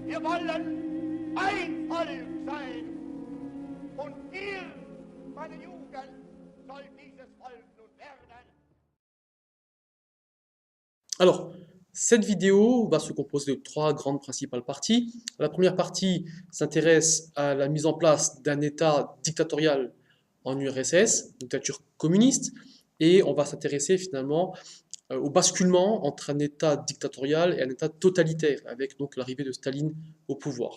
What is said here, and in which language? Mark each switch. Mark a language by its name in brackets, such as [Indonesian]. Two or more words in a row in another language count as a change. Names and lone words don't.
[German] Wir wollen ein Volk sein. Und ihr, meine Jugend, sollt dieses Volk nun werden. [French] Alors, cette vidéo va se composer de trois grandes principales parties. La première partie s'intéresse à la mise en place d'un État dictatorial en URSS, dictature communiste, et on va s'intéresser finalement au basculement entre un État dictatorial et un État totalitaire, avec donc l'arrivée de Staline au pouvoir.